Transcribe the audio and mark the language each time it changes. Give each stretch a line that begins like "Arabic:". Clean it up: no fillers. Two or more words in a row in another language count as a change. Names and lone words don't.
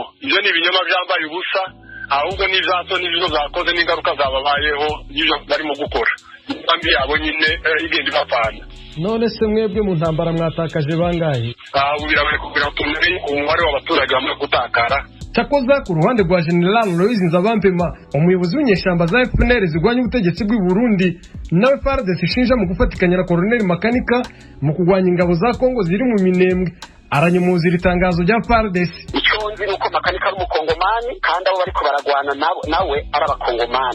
Kinyarwanda: Ibyo ni ibinyoma byambaye ubusa, ahubwo n'ivyaso n'ivyo zakoze n'ingaruka zababayeho n'ivyo barimo gukora. Ambi yabo nyine igenda bapfana. None se mwebwe mu ntambara mwatakaje bangahe? Birabaye kugira ngo tumenye umubare w'abaturage bamaze gutakara. Cyakoza ku ruhande rwa General Loise Nzabampema, umuyobozi w'inyeshamba za FNL zigwanya ubutegetsi bw'u Burundi, nawe FARDC ishinja mu gufatikanya na Colonel Makanika mu kugwanya ingabo za Kongo ziri mu Minembwe. Aranyumuza itangazo rya FARDC. Icyonzi nuko Makanika ari umukongomani kandi abo bariko baragwana nawe ari abakongomani.